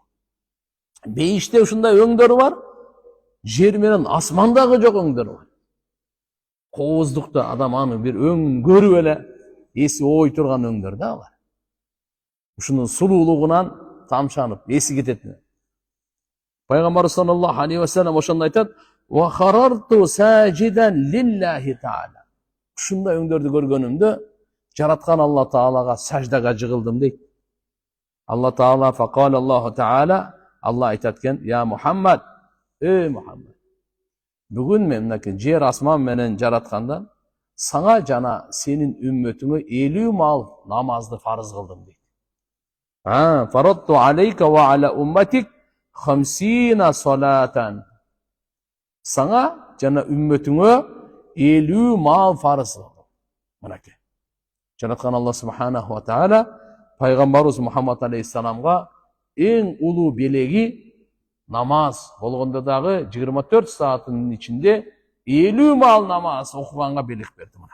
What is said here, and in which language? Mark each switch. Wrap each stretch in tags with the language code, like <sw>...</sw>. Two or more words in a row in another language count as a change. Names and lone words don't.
<ky>Бейиште ушундай өңдөр бар. Жер менен асмандагы жок өңдөр бар. Кооздукта адам аны бир өң көрүп эле эси ой турган өңдөр да алар. Ушунун сулуулугунан тамшанып эси кетет. Пайгамбар</ky> <ar>صلى الله عليه وسلم</ar> <ky>ошондо айтат:</ky> <ar>"وخررت ساجدا لله تعالى."</ar> <ky>Ушундай өңдөрдү көргөнүмдө жараткан Алла Таалага саждага жыгылдым дейт.</ky> <ar>Алла Таала فقال الله تعالى,</ar> <ky>Алла айтат экен: "Я Мухаммад, Мухаммад, бүгүн мен мынакей жер асман менен жаратканда сага жана сенин үммөтүңө 50 мал намазды фарыз кылдым" дейт.</ky> <ar>فرضت عليك وعلى أمتك 50 صلاة.</ar> <ky>Сага жана үммөтүңө 50 мал фарыз кылдым. Мынакей. Жараткан Алла</ky> <ar>سبحانه وتعالى</ar> <ky>пайгамбарыбыз Мухаммад алейхиссаламга эң улуу белеги намаз болгондо дагы 24 сааттын ичинде 50 мал намаз окуганга белек берди мына.</ky>